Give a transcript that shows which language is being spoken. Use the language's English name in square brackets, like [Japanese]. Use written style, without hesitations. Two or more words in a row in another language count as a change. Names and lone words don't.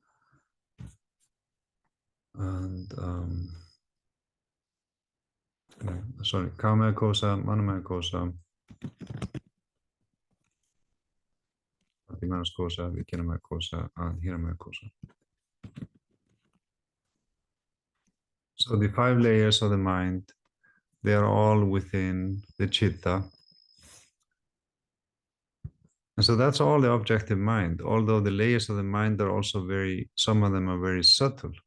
[Sanskrit] and Karma kosa, Manamaya kosa, Atimanas kosa, Vijnanamaya kosa, and Hiramaya kosa. [English] So the 5 layers of the mind, they are all within the chitta. And so that's all the objective mind, although the layers of the mind are also some of them are very subtle.